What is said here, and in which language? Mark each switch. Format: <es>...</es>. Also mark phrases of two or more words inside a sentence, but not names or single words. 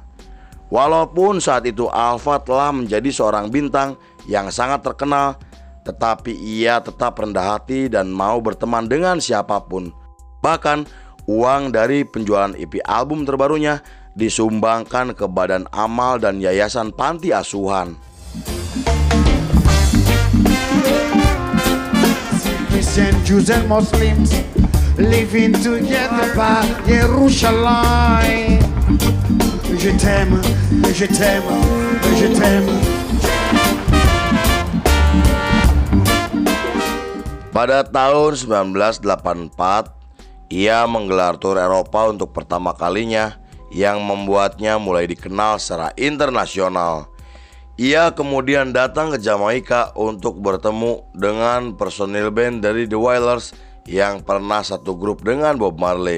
<id>Walaupun saat itu Alfa telah menjadi seorang bintang yang sangat terkenal, tetapi ia tetap rendah hati dan mau berteman dengan siapapun. Bahkan uang dari penjualan EP album terbarunya disumbangkan ke badan amal dan yayasan panti asuhan.</id> <en>Christians, Jews and Muslims living together by Jerusalem.</en> <fr>Je t'aime, je t'aime, je t'aime.</fr> <id>Pada tahun 1984, ia menggelar tur Eropa untuk pertama kalinya yang membuatnya mulai dikenal secara internasional. Ia kemudian datang ke Jamaika untuk bertemu dengan personil band dari The Wailers yang pernah satu grup dengan Bob Marley.</id>